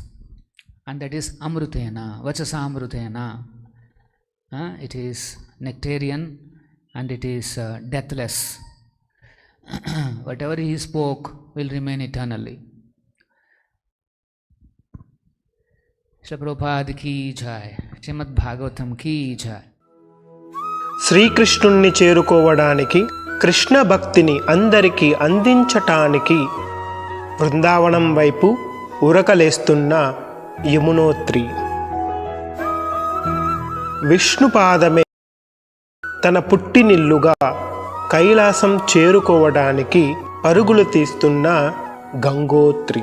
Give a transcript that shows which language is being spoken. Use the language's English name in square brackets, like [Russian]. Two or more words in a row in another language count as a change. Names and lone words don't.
[English] And that is [Sanskrit] अमृतेन, वचसामृतेन. [English] It is nectarian and it is deathless. Whatever he spoke will remain eternally. [Hindi] श्रील प्रभुपाद की जय, श्रीमद् भागवतम् की जय. [Telugu] శ్రీకృష్ణుణ్ణి చేరుకోవడానికి, కృష్ణ భక్తిని అందరికీ అందించటానికి బృందావనం వైపు ఉరకలేస్తున్న యమునోత్రి. విష్ణుపాదమే తన పుట్టినిల్లుగా కైలాసం చేరుకోవడానికి పరుగులు తీస్తున్న గంగోత్రి.